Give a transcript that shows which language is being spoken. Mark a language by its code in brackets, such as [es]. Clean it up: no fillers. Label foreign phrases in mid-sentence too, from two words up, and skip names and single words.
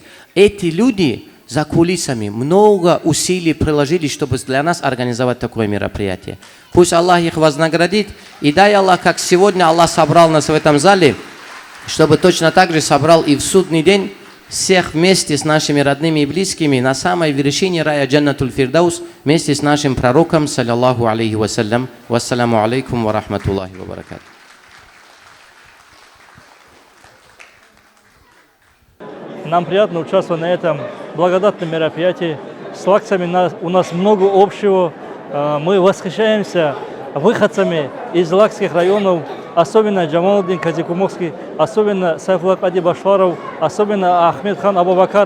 [ru] Эти люди за кулисами много усилий приложили, чтобы для нас организовать такое мероприятие. Пусть Аллах их вознаградит. И дай Аллах, как сегодня Аллах собрал нас в этом зале, чтобы точно так же собрал и в судный день всех вместе с нашими родными и близкими на самой вершине рая Джаннатуль Фирдаус вместе с нашим пророком, [ar] صلى الله عليه وسلم. والسلام عليكم ورحمة الله وبركاته. [ru] Нам приятно участвовать на этом благодатном мероприятии. С лакцами у нас много общего. Мы восхищаемся выходцами из лакских районов, особенно Джамалдин Казикумухский, особенно Сайфуллах Ади Башваров, особенно Ахмед хан Абу-Бакар.